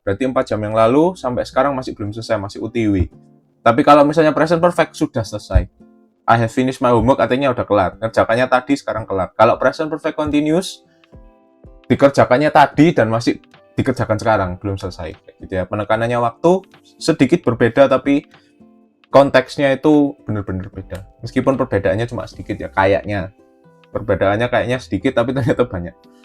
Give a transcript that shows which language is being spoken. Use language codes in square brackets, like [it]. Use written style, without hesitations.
[id] Berarti 4 jam yang lalu sampai sekarang masih belum selesai, masih UTW. Tapi kalau misalnya present perfect sudah selesai. [en] I have finished my homework [id] artinya udah kelar. Ngerjakannya tadi sekarang kelar. Kalau present perfect continuous dikerjakannya tadi dan masih dikerjakan sekarang, belum selesai. Gitu ya. Penekanannya waktu sedikit berbeda tapi konteksnya itu benar-benar beda. Meskipun perbedaannya cuma sedikit ya kayaknya. Perbedaannya kayaknya sedikit tapi ternyata banyak.